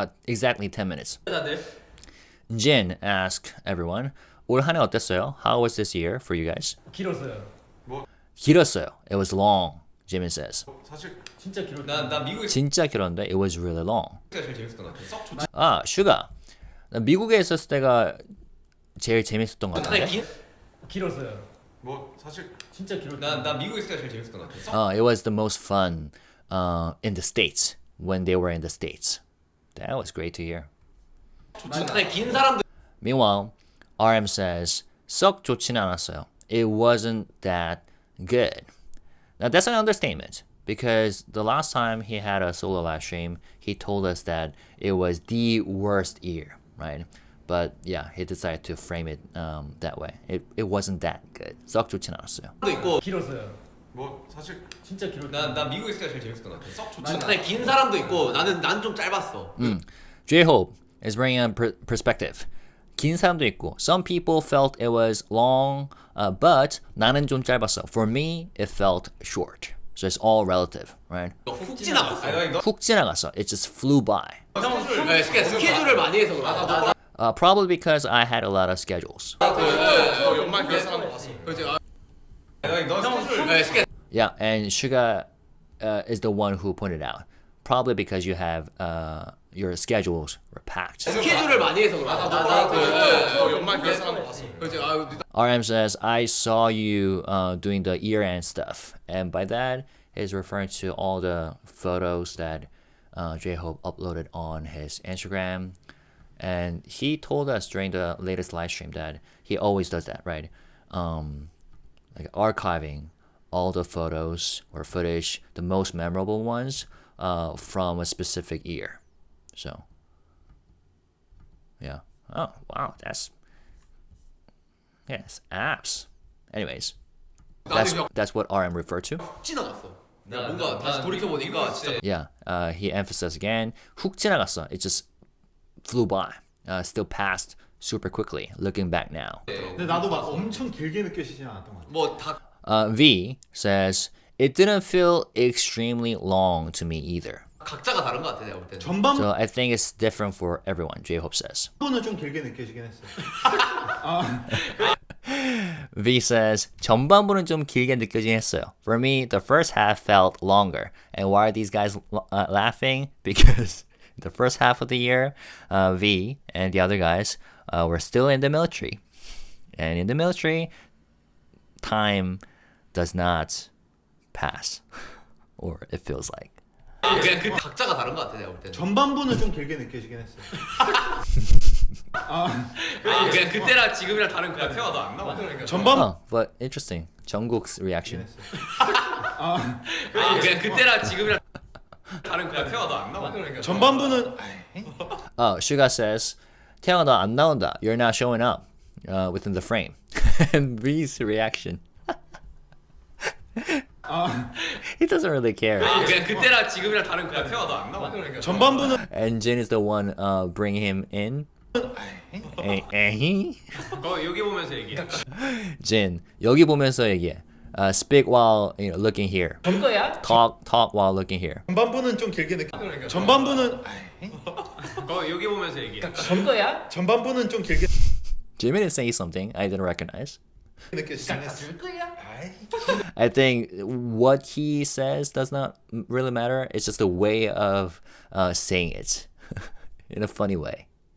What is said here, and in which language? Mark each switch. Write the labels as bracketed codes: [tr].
[en] Exactly 10 minutes. [ko] 다들? [en] Jin asked everyone, [ko] 올 한해 어땠어요? [en] How was this year for you guys? [ko] 길었어요. 길었어요. [en] It was long, Jimin says. [ko] 사실 진짜 길었어요. 나 미국에 진짜 길었는데 [en] it was really long. [ko] 제일 재밌었던 것 같아. 썩 좋지. [en] SUGA. [ko] 나 미국에 있었을 때가 제일 재밌었던 것 같은데. 길었어요. 사실 진짜 길었어요. 나 미국에 있을 때가 제일 재밌었던 것 같아. [en] It was the most fun in the States when they were in the States. That was great to hear. [ko] 긴 사람들. [en] Meanwhile, RM says, [ko] 썩 좋지는 않았어요. [en] It wasn't that good. Now that's an understatement because the last time he had a solo live stream, he told us that it was the worst year, right? But yeah, he decided to frame it that way. It wasn't that good. [ko] 썩 좋진 않았어요. 있고. 길었어요. 사실 진짜 길었어요. 나 미국에 있을 때가 제일 재밌었던 것 같아. 썩 좋지. 긴 사람도 있고 난 좀 짧았어. [en] JHope is bringing a perspective. [ko] 긴 사람도 있고. [en] Some people felt it was long, but [ko] 나는 좀 짧았어. [en] For me, it felt short. So it's all relative, right? [ko] 훅 지나갔어. 훅 지나갔어. [en] It just flew by. [ko] 스케줄을 많이 해서 그래. [en] Probably because I had a lot of schedules. [ko] 연말 그런 사람도 봤어. [en] Yeah, and SUGA is the one who pointed out. Probably because you have your schedules were packed. [ko] 스케줄을 많이 해서 그래. 연말 그런 사람도 봤어. [en] RM says, I saw you doing the year-end stuff. And by that, he's referring to all the photos that JHope uploaded on his Instagram. And he told us during the latest live stream that he always does that, right? Like archiving all the photos or footage, the most memorable ones from a specific year. So, yeah. Oh, wow, that's apps. Anyways, that's what RM referred to. [ko] 훅 지나갔어. 뭔가 다시 돌이켜 보니까 진짜. [en] Yeah, he emphasized again. [ko] 훅 지나갔어. [en] It just flew by. Still passed super quickly. Looking back now. [ko] 근데 나도 막 엄청 길게 느껴지진 않았던 것 같아. 뭐 다 [en] V says it didn't feel extremely long to me either. [ko] 각자가 다른 것 같아 내가 볼 때는. [en] So I think it's different for everyone, JHope says. [ko] 전반부는 좀 길게 느껴지긴 했어요. [en] V says, [ko] 전반부는 좀 길게 느껴지긴 했어요. [en] For me, the first half felt longer. And why are these guys laughing? Because the first half of the year, V and the other guys were still in the military. And in the military, time does not pass. Or it feels like. [ko] 그냥 그 각자가 다른 것 같아 내가 볼 때는. 전반부는 좀 길게 느껴지긴 했어요. 그냥 그때랑 지금이랑 다른 것 같아. 태화 너안 나와. 전반 [en] Oh, but interesting. Jungkook's reaction. [ko] 그냥 그때랑 지금이랑 다른 것 같아. 태화 너안 나와. 전반부는 [en] Oh, SUGA says, [ko] 태영아 너 안 나온다. [en] You're not showing up within the frame. And V's reaction. He doesn't really care. [ko] 그냥 그때랑 지금이랑 다른 것 같아. 태화 너안 나와. 전반부는 [en] And Jin is the one bringing him in. [ko] 여기 보면서 얘기해. Jin, 여기 보면서 얘기해. [en] Speak while looking here. [ko] 이거야? [en] Talk while looking here. [ko] 전반부는 좀 길게 전반부는 여기 보면서 얘기해. 이거야? 전반부는 좀 길게 [en] Jimin is saying something I didn't recognize. [ko] 느껴지긴 했어요. 줄 거야? [en] I think what he says does not really matter. It's just a way of saying it in a funny way.